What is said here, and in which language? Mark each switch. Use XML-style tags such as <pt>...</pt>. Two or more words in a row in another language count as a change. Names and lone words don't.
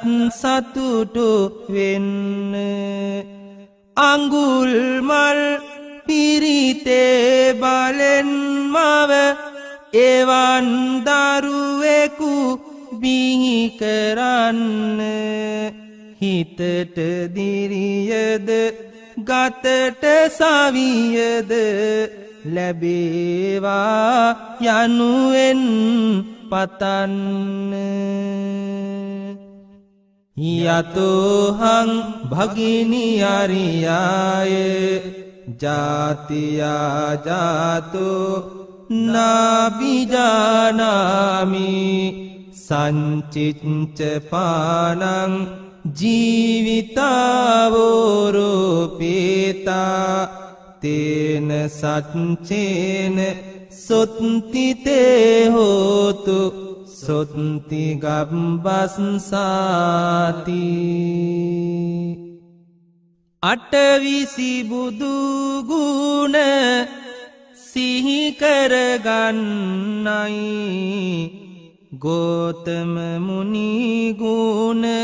<si>සතුටු වෙන්න අඟුල් මල් පිරිතේ බලෙන් මව එවන් දරුවෙකු බිහි කරන්න හිතට දිරියද ගතට සවියද ලැබේවා යනුවෙන් පතන්න</si> <pi>යතෝහං භගිනි අරියාය ජාතියා ජාතෝ නාබිජානාමි සංචිච්ච පානං ජීවිතාවෝරෝපේතා තේන සච්චේන සොත්තිතේ හෝතු සොත්ති ගබ්බස්සාති</pi> <si>අටවිසි බුදුගුණ සිහිකරගන්නයි ගෝතම මුනිගුණ</si>